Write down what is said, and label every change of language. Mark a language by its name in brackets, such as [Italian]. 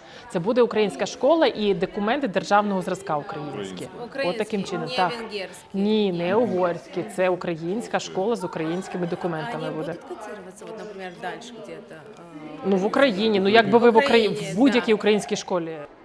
[Ukrainian] Це буде українська школа і документи державного зразка українські. От таким чином. Не так. венгерські. Ні, не угорські. Це українська школа з українськими документами буде. [Russian] Будуть котироваться, вот, например, дальше где-то? [Ukrainian] Ну, в Україні. Ну, якби ви в будь-якій українській школі.